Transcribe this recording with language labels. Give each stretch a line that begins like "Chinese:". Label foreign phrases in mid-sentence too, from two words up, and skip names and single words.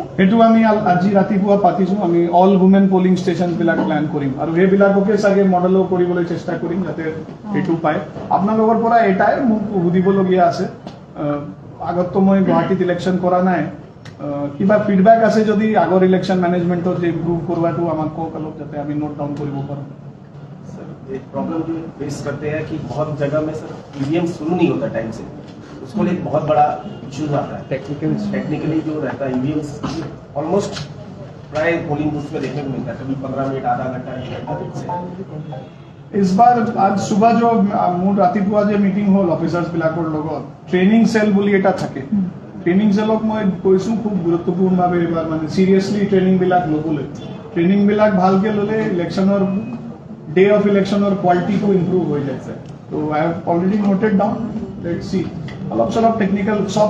Assamese: সেইটো আমি আজি ৰাতিপুৱা পাতিছোঁ আমি
English: all women polling
Assamese: ষ্টেচনবিলাক প্লেন কৰিম আৰু সেইবিলাককে চাগে মডেলো কৰিবলৈ চেষ্টা কৰিম যাতে সেইটো পায় আপোনালোকৰ পৰা এটাই মোক সুধিবলগীয়া আছে আগততো মই গুৱাহাটীত ইলেকশ্যন কৰা নাই কিবা ফিডবেক আছে যদি আগৰ ইলেকশ্যন মেনেজমেণ্টত যে ইম্প্ৰুভ কৰোৱাটো আমাক কওক অলপ যাতে আমি
English: note down
Assamese: কৰিব পাৰোঁ
Hindi: एक प्रॉब्लम जो फेस करते हैं कि बहुत जगह में सर ईवीएम शुरू नहीं होता टाइम से उसको एक बहुत बड़ा इश्यूज आता है टेक्निकली जो रहता है ईवीएम ऑलमोस्ट प्राय
English: polling booth
Hindi: में देखने को मिलता है कभी 15 मिनट आधा घंटा 1 घंटा इस बार आज सुबह जो
Assamese: মোৰ ৰাতিপুৱা যে মিটিং হ'ল অফিচাৰ্ছবিলাকৰ লগত
English: training cell
Assamese: বুলি এটা থাকে ট্ৰেইনিং চেলক মই কৈছোঁ খুব গুৰুত্বপূৰ্ণভাৱে এবাৰ মানে চিৰিয়াছলি ট্ৰেইনিংবিলাক ল'বলৈ ট্ৰেইনিংবিলাক ভালকৈ ল'লে ইলেকশ্যনৰ ডে অফ ইলেকশ্যনৰ কোৱালিটিটো ইম্প্ৰুভ হৈ যায় তো
English: I have already noted down let's see
Assamese: অলপ চলপ টেকনিকেল সব